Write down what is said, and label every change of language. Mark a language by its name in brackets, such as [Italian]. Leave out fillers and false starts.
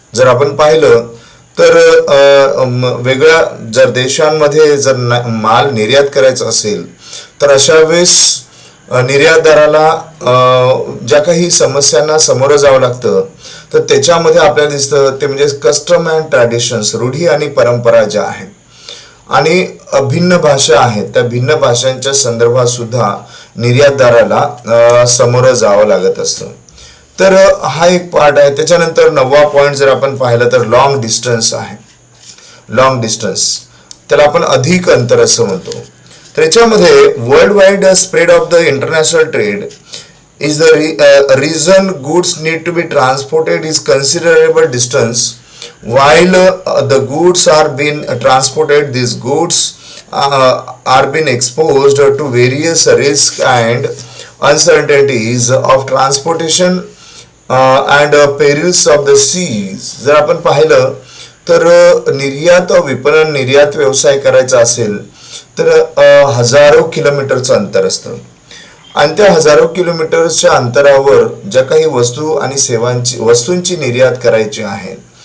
[Marathi] जर आपण पाहिलं तर वेगळ्या जर देशांमध्ये जर माल निर्यात करायचा असेल तर अशा वेळेस निर्यातदाराला ज्या काही समस्यांना सामोरं जावं लागतं तर त्याच्यामध्ये आपल्याला दिसतं ते म्हणजे [English] custom and traditions, [Marathi] रूढी आणि परंपरा ज्या आहेत आणि भिन्न भाषा आहेत, त्या भिन्न भाषांच्या संदर्भात सुद्धा निर्यातदाराला सामोरं जावं लागत असतं. तर हा एक पार्ट आहे. त्याच्यानंतर 9वा पॉइंट जर आपण पाहिलं तर लॉंग डिस्टन्स आहे. लॉंग डिस्टन्स त्याला आपण अधिक अंतर असं म्हणतो. [English] त्याच्यामध्ये world wide spread of the international trade is the reason goods need to be transported is considerable distance. While the goods are being transported, these goods are being exposed to various risks and uncertainties of transportation and perils of the seas. [Marathi] जर आपण पाहिलं तर निर्यात विपणन, निर्यात व्यवसाय करायचा असेल तर हजारो किलोमीटरचं अंतर असतं आणि त्या हजारो किलोमीटरच्या अंतरावर ज्या काही वस्तू आणि वस्तूंची निर्यात करायची आहे